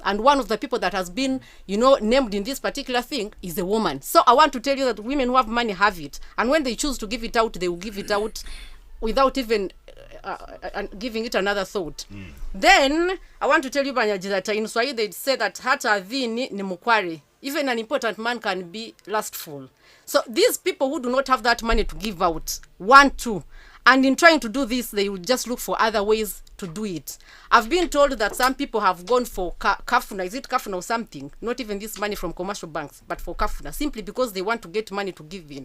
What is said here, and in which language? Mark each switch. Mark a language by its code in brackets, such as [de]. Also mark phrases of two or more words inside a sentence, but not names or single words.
[en] And one of the people that has been, named in this particular thing is a woman. So I want to tell you that women who have money have it. And when they choose to give it out, they will give it out without even giving it another thought. Then I want to tell you, Banyaji, that in Swahili they say that [sw] hata dhini ni mukware. [en] Even an important man can be lustful. So these people who do not have that money to give out want to. And in trying to do this, they will just look for other ways to do it. I've been told that some people have gone for kafuna. Is it kafuna or something? Not even this money from commercial banks, but for kafuna, simply because they want to get money to give in.